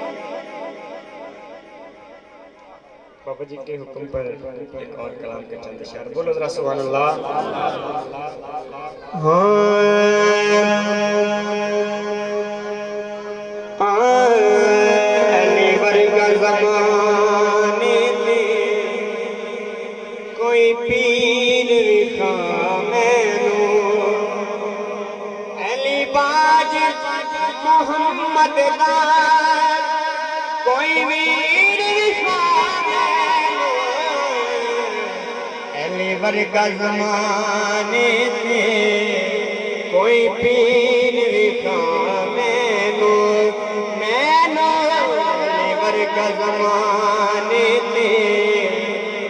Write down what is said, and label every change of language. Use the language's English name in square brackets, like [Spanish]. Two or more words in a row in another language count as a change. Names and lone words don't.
[Urdu] بابا جی کے حکم پر ایک اور کلام کے چند اشعار بولو ذرا [Arabic] سبحان اللہ [Punjabi] علی ورگا زمانے میں کوئی پیر وکھا مینو علی باج محمد دا کوئی ویر وکھا مینو علی ورگا زمانے میں کوئی پیر وکھا مینو علی ورگا زمانے میں